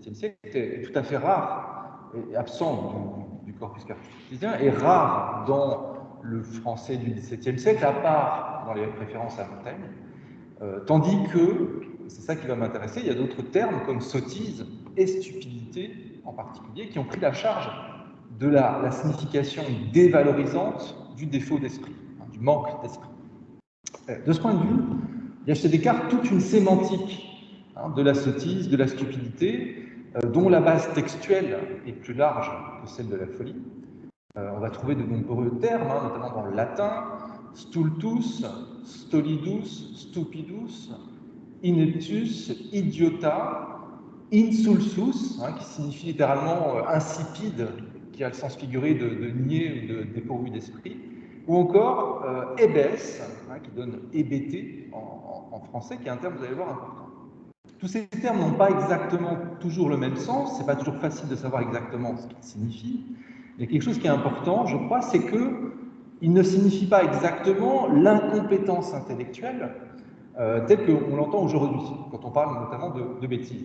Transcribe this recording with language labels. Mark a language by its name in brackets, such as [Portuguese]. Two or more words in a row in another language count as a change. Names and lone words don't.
[French] XVIIe siècle, est tout à fait rare et absent du corpus cartésien, et rare dans le français du XVIIe siècle, à part dans les références à Montaigne, tandis que, c'est ça qui va m'intéresser, il y a d'autres termes comme sottise et stupidité en particulier, qui ont pris la charge de la signification dévalorisante du défaut d'esprit, du manque d'esprit. De ce point de vue, il y a chez Descartes toute une sémantique de la sottise, de la stupidité, dont la base textuelle est plus large que celle de la folie. On va trouver de nombreux termes, notamment dans le latin, [Latin] stultus, stolidus, stupidus, ineptus, idiota, insulsus, [French] qui signifie littéralement insipide, qui a le sens figuré de niais ou de dépourvu d'esprit, ou encore ebes, qui donne hébété en français, qui est un terme, vous allez voir, important. Tous ces termes n'ont pas exactement toujours le même sens, c'est pas toujours facile de savoir exactement ce qu'ils signifient, mais quelque chose qui est important, je crois, c'est qu'ils ne signifient pas exactement l'incompétence intellectuelle telle qu'on l'entend aujourd'hui, quand on parle notamment de bêtises.